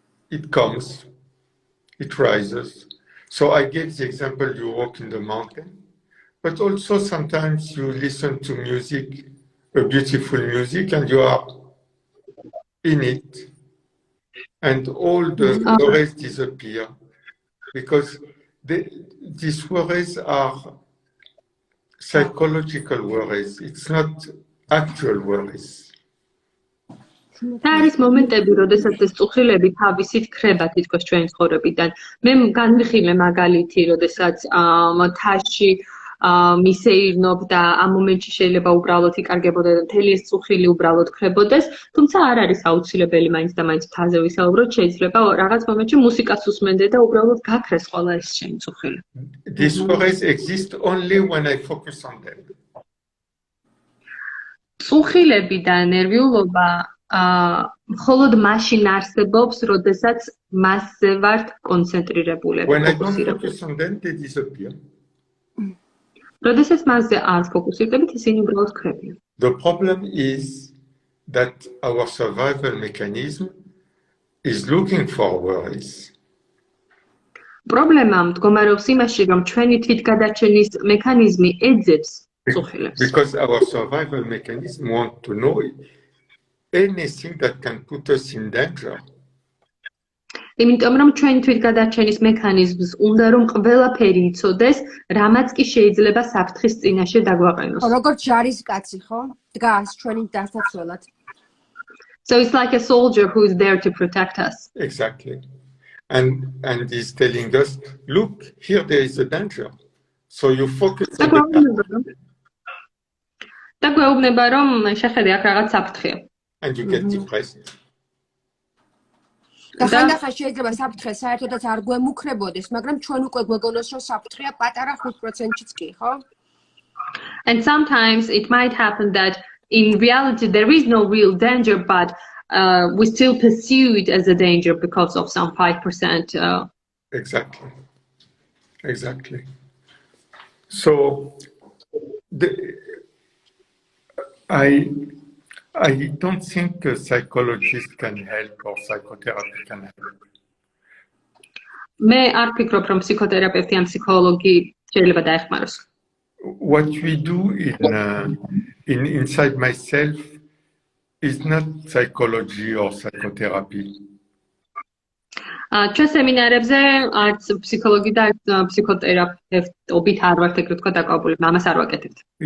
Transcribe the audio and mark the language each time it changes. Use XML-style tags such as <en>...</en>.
<en>It comes, it rises. So I gave the example, you walk in the mountain, but also sometimes you listen to music, a beautiful music, and you are in it, and all the worries disappear, because these worries are psychological worries. It's not actual worries.</en> <ka>და არის მომენტები, როდესაც ეს წუხილები თავისით ხრება თითქოს ჩვენი ცხოვრებიდან. მე განვიხილე მაგალითი, როდესაც მთაში მისეირნობ და ამ მომენტში შეიძლება უბრალოდ იკარგებოდა და მთელი ეს წუხილი უბრალოდ ხრებოდეს, თუმცა არ არის აუცილებელი მაინც და მაინც მთაზე ვისაუბროთ, შეიძლება რაღაც მომენტში მუსიკას უსმენდე და უბრალოდ გაქრეს ყველა ეს ჩემი წუხილი.</ka> <en>These worries exist only when I focus on them.</en> <ka>წუხილები და ნერვიულობა მხოლოდ მაშინ არსებობს, როდესაც მასზე ვართ კონცენტრირებულები,</ka> <en>When I don't</en> <ka>ფოკუსირებული.</ka> <en>focus on them, they disappear.</en> <ka>როდესაც მასზე არ ფოკუსირდებით, ისინი უბრალოდ ქრებიან.</ka> <en>The problem is that our survival mechanism is looking for worries.</en> <ka>პრობლემა მდგომარეობს იმაში, რომ ჩვენი თვითგადარჩენის მექანიზმი ეძებს წუხილებს.</ka> <en>Because our survival mechanism wants to know anything that can put us in danger.</en> <ka>იმიტომ რომ ჩვენი თვითგადარჩენის მექანიზმს უნდა რომ ყველაფერი იცოდეს, რამაც კი შეიძლება საფრთხის წინაშე დაგვაყენოს. როგორც ჯარისკაცი, ხო? დგას ჩვენი დასაცველად.</ka> <en>So it's like a soldier who is there to protect us. Exactly. And he's telling us, look, here there is a danger. So you focus on the danger.</en> <ka>და გვეუბნება რომ შეხედე აქ რაღაც საფრთხეა.</ka> <en>And you get depressed.</en> <ka>და ხანდახან შეიძლება საფრთხე საერთოდაც არ გვემუქრებოდეს, მაგრამ ჩვენ უკვე გვეგონოს რომ საფრთხეა პატარა 5%-იც კი, ხო?</ka> <en>And sometimes it might happen that in reality there is no real danger, but we still pursue it as a danger because of some 5%. Exactly. Exactly. So I don't think a psychologist can help or psychotherapy can help.</en> <ka>მე არ ვფიქრობ რომ ფსიქოთერაპევტი ან ფსიქოლოგი შეიძლება დაეხმაროს.</ka> <en>What we do inside myself is not psychology or psychotherapy.</en> <ka>ჩვენ სემინარებზე არც ფსიქოლოგი და ფსიქოთერაპევტობით არ ვართ ეგრე თქვა დაკავებული, ამას არ ვაკეთებთ.</ka>